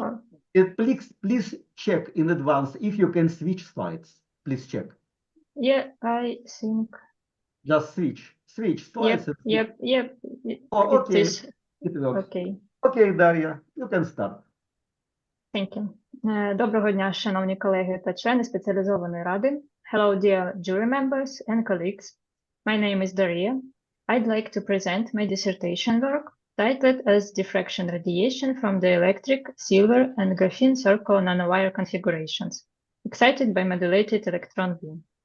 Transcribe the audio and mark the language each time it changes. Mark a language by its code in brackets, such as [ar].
[en] or- Please check in advance if you can switch slides. Please check. Yeah, I think. Just switch slides. Yep. Oh, It okay. is It works. okay. Okay, Дар'я, you can start. Thank you. [uk] Доброго дня, шановні колеги та члени спеціалізованої ради. [en] Hello, dear jury members and colleagues. My name is Daria. I'd like to present my dissertation work titled as Diffraction Radiation from the Electric, Silver, and Graphene Circular Nanowire Configurations, excited by modulated electron beam.